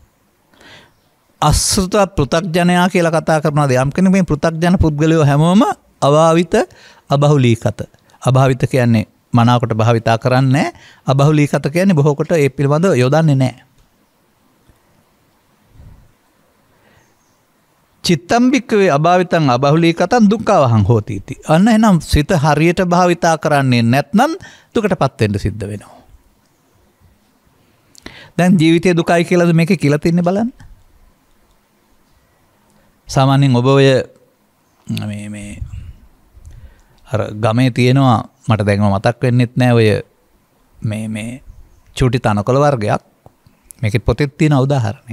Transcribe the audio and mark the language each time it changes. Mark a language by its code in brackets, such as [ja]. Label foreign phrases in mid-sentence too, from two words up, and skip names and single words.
[si] අසෘත පෘථග්ජනයා කියලා කතා කරනවා යම් කෙනෙක් මේ පෘථග්ජන පුද්ගලයෝ හැමෝම [pi] අභාවිත අබහුලීකත. [si] අභාවිත කියන්නේ මනාවකට භාවිතා කරන්නේ නැහැ. අබහුලීකත කියන්නේ බොහෝ කොට ඒ පිළිබඳව යොදන්නේ නැහැ. [pi] චිත්තම් බික්කවේ අභාවිතං අබහුලීකතං දුක්ඛවහං හෝති इति. [si] අන්න එහෙනම් සිත හරියට භාවිතා කරන්නේ නැත්නම් දුකටපත් වෙන්න සිද්ධ වෙනවා. දැන් ජීවිතයේ දුකයි කියලාද මේකේ කියලා තින්නේ බලන්න. සාමාන්‍යයෙන් ඔබ ඔය මේ අර ගමේ තියෙනවා මට දැන්ම මතක් වෙන්නෙත් නෑ ඔය මේ චූටි තනකොළ වර්ගයක් මේකෙත් පොතේ තියෙන උදාහරණේ.